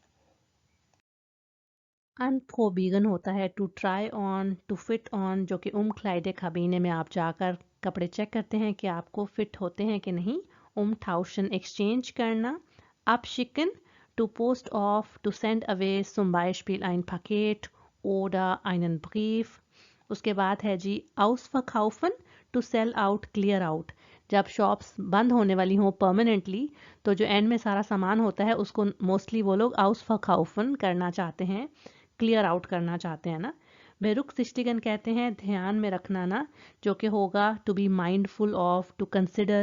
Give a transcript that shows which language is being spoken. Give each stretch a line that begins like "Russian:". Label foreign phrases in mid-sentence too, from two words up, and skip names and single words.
Hindi: अनप्रोबिगन होता है
English: to try on, to fit on,
Hindi: जो कि
German: Kleider Kabine
Hindi: में आप जाकर कपड़े चेक करते हैं कि आपको फिट होते हैं कि नहीं। टाउशन एक्सचेंज करना। abschicken
English: to post off, to send away,
German: zum Beispiel ein Paket oder einen Brief।
Hindi: उसके बाद है जी ausverkaufen
English: to sell out, clear out.
Hindi: जब शॉप्स बंद होने वाली हों परमानेंटली, तो जो एंड में सारा सामान होता है उसको मोस्टली वो लोग ausverkaufen करना चाहते हैं,
English: clear out
Hindi: करना चाहते हैं ना। बेरुख सिस्टिगन कहते हैं ध्यान में रखना ना, जो कि होगा
English: to be mindful of, to consider.